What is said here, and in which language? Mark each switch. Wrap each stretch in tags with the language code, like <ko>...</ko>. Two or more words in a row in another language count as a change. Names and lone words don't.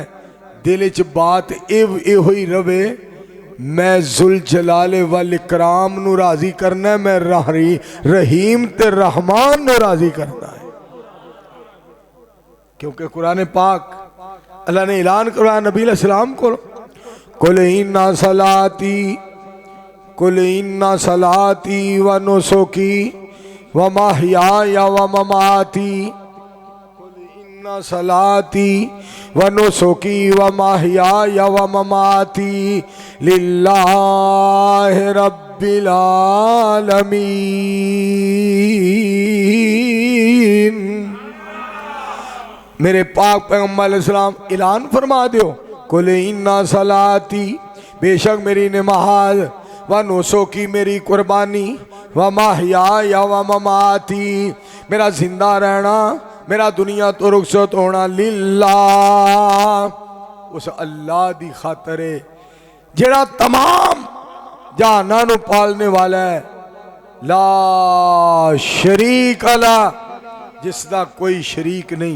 <pa>دل چ بات ایہو ہی رہوے، میں</pa> <ar>ذو الجلال والإكرام</ar> <pa>نوں راضی کرنا ہے، میں رحیم تے رحمان نوں راضی کرنا ہے.</pa> <ur>کیونکہ قرآن پاک اللہ نے اعلان کروایا نبی علیہ السلام کو، قل</ur> <ar>إن صلاتي ونسكي ومحياي ومماتي، إن صلاتي ونسكي ومحياي ومماتي لله رب العالمين.</ar> <pa>میرے پاک پیغمبر علیہ السلام اعلان فرما دیو,</pa> <ar>قل إن صلاتي</ar> <pa>بےشک میری نماز,</pa> <ar>ونسكي</ar> <pa>میری قربانی,</pa> <ar>ومحياي ومماتي</ar> <pa>میرا زندہ رہنا، میرا دنیا تو رخصت ہونا، للہ اس اللہ دی خاطر ہے جیہڑا تمام جہاناں نوں پالن والا ہے.</pa> <ar>لا شريك له,</ar> <pa>جسدا کوئی شریک نہیں.</pa>